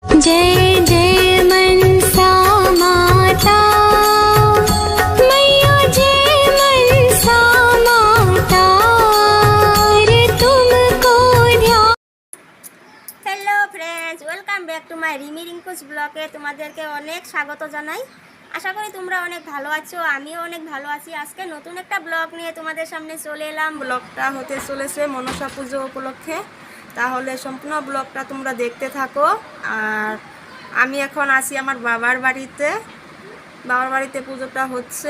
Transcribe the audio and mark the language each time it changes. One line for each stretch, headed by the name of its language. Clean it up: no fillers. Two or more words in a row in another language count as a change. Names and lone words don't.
Hindi: जय जय मनसा माता मैया जय मनसा माता रे तुमको ध्यान।
English: Hello friends, welcome back to my Rimi Rinkus vlog
Bangla: তোমাদেরকে অনেক স্বাগত জানাই। আশা করি তোমরা অনেক ভালো আছো, আমিও অনেক ভালো আছি। আজকে নতুন একটা ব্লগ নিয়ে তোমাদের সামনে চলে এলাম। ব্লগটা হতে চলেছে মনসা পুজো উপলক্ষে, তাহলে সম্পূর্ণ ব্লগটা তোমরা দেখতে থাকো। আর আমি এখন আছি আমার বাবার বাড়িতে পুজোটা হচ্ছে।